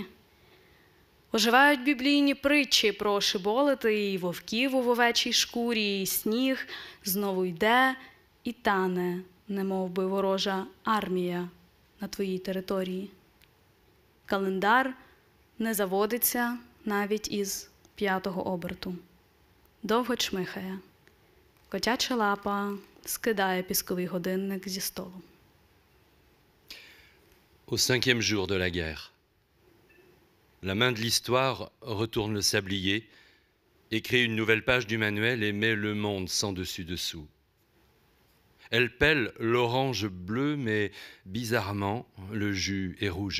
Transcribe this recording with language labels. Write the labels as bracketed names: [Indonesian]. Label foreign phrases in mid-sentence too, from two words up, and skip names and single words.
[Ukrainian] Оживають біблійні притчі про шиболити і вовків у вовечій шкурі, і сніг знову йде і тане, немов би ворожа армія на твоїй території. Календар не заводиться навіть із 5-го оберту. Довго чмихає. Котяча лапа скидає пісковий годинник зі столу. [French] Au 5e jour de la guerre, la main de l'histoire retourne le sablier, écrit une nouvelle page du manuel et met le monde sans dessus-dessous. Elle pèle l'orange bleu, mais bizarrement, le jus est rouge.